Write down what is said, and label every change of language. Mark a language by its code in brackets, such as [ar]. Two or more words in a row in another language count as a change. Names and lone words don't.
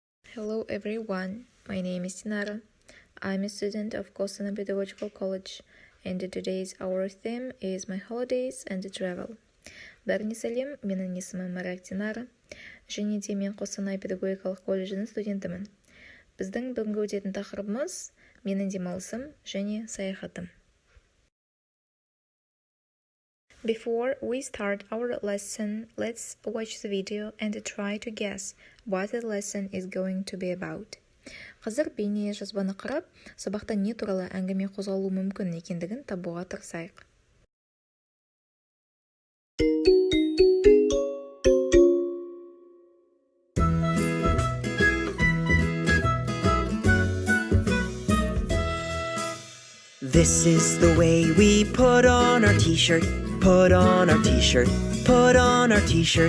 [en] Hello everyone, my name is Dinara. I'm a student of Kostana Pedagogical College, and today's our theme is my holidays and travel. [kk] Бәріне сәлем, менің есімім Маряк Динара, және де мен Қостанай педагогикалық колледжінің студентімін. Біздің бүгінгі өтетін тақырыбымыз менің демалысым және саяхатым. [en] Before we start our lesson, let's watch the video and try to guess what the lesson is going to be about. [kk] Қазір бейне жазбаны қарап, сабақта не туралы әңгіме қозғалуы мүмкін екендігін табуға тырысайық. [en] This is the way we put on our t-shirt, put on our t-shirt, put on our t-shirt.